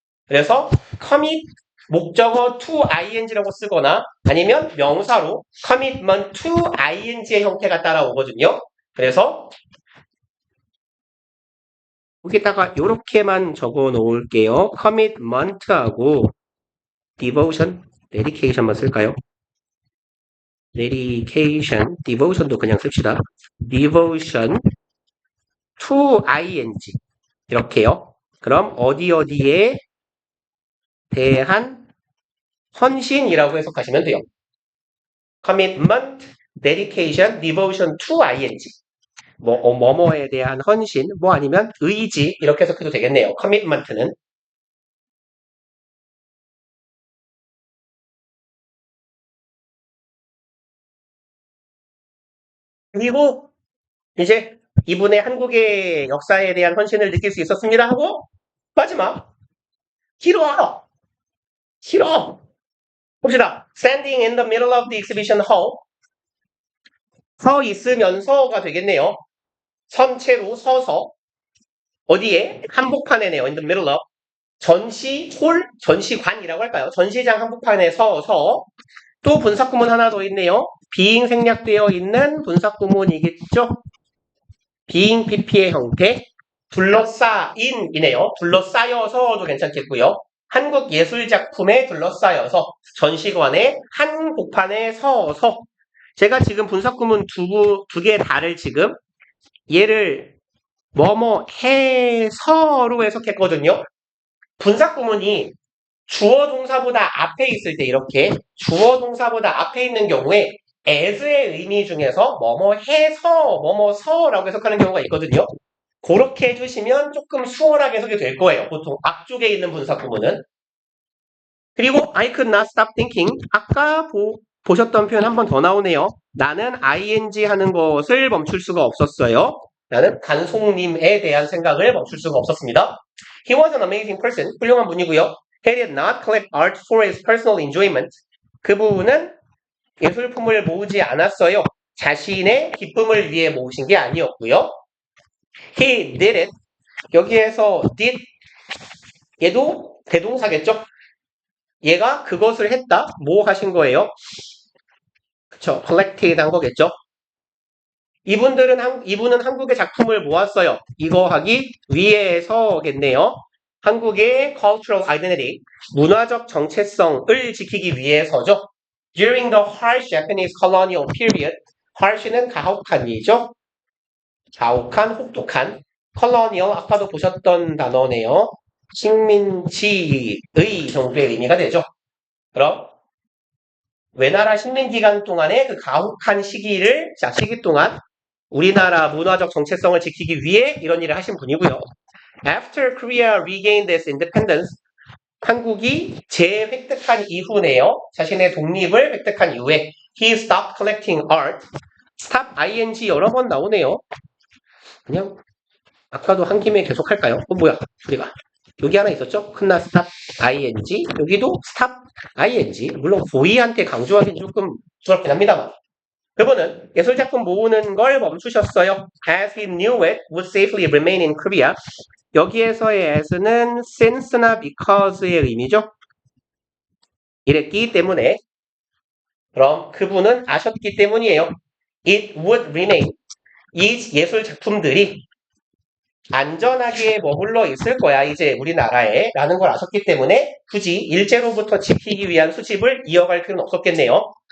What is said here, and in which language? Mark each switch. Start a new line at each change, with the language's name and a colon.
Korean: 그래서 commit 목적어 to ing라고 쓰거나 아니면 명사로 commitment to ing의 형태가 따라오거든요. 그래서 여기다가 이렇게만 적어 놓을게요. commitment하고 devotion, dedication만 쓸까요? dedication, devotion도 그냥 씁시다. devotion to ing 이렇게요. 그럼 어디에 대한 헌신이라고 해석하시면 돼요. commitment, dedication, devotion to ing 뭐뭐에 대한 헌신, 뭐 아니면 의지 이렇게 해석해도 되겠네요. commitment는 그리고 이제 이분의 한국의 역사에 대한 헌신을 느낄 수 있었습니다 하고 마지막 길어 봅시다.
English: Standing in the middle of the exhibition hall
Korean: 서 있으면서가 되겠네요. 선체로 서서 어디에? 한복판에네요.
English: In the middle of
Korean: 전시홀, 전시관이라고 할까요? 전시장 한복판에 서서 또 분사구문 하나 더 있네요. being 생략되어 있는 분사구문이겠죠? being pp의 형태 둘러싸인이네요. 둘러싸여서도 괜찮겠고요. 한국 예술작품에 둘러싸여서 전시관의 한복판에 서서 제가 지금 분사구문 두 개 다를 지금 얘를 뭐뭐 해서로 해석했거든요. 분사구문이 주어 동사보다 앞에 있을 때 이렇게 주어 동사보다 앞에 있는 경우에 as의 의미 중에서 뭐뭐 해서 뭐뭐서라고 해석하는 경우가 있거든요. 그렇게 해주시면 조금 수월하게 해석이 될 거예요. 보통 앞쪽에 있는 분사구문은. 그리고
English: I could not stop thinking.
Korean: 아까 보셨던 표현 한 번 더 나오네요. 나는 ing 하는 것을 멈출 수가 없었어요. 나는 간송님에 대한 생각을 멈출 수가 없었습니다.
English: He was an amazing person.
Korean: 훌륭한 분이고요.
English: He did not collect art for his personal enjoyment.
Korean: 그 부분은 예술품을 모으지 않았어요. 자신의 기쁨을 위해 모으신 게 아니었고요.
English: He did it.
Korean: 여기에서 did 얘도 대동사겠죠? 얘가 그것을 했다. 뭐 하신 거예요? 그쵸. collected 한 거겠죠. 이분은 한국의 작품을 모았어요. 이거 하기 위해서겠네요. 한국의
English: cultural identity,
Korean: 문화적 정체성을 지키기 위해서죠.
English: During the harsh Japanese colonial period,
Korean: harsh는 가혹한이죠. 가혹한, 혹독한, colonial, 아까도 보셨던 단어네요. 식민지의 정도의 의미가 되죠. 그럼 외나라 식민기간 동안의 그 가혹한 시기 동안 우리나라 문화적 정체성을 지키기 위해 이런 일을 하신 분이고요.
English: After Korea regained its independence,
Korean: 한국이 재획득한 이후네요. 자신의 독립을 획득한 이후에
English: he stopped collecting art.
Korean: stop ing 여러 번 나오네요. 그냥 아까도 한 김에 계속 할까요? 뭐야? 우리가 여기 하나 있었죠? 큰나 stop ing, 여기도 stop ing. 물론 고의한테 강조하기는 조금 부끄럽긴 합니다만 그분은 예술작품 모으는 걸 멈추셨어요.
English: As he knew it would safely remain in Korea.
Korean: 여기에서의 as는 since나 because의 의미죠. 이랬기 때문에 그럼 그분은 아셨기 때문이에요.
English: It would remain.
Korean: 이 예술작품들이 안전하게 머물러 있을 거야 이제 우리나라에 라는 걸 아셨기 때문에 굳이 일제로부터 지키기 위한 수집을 이어갈 필요는 없었겠네요.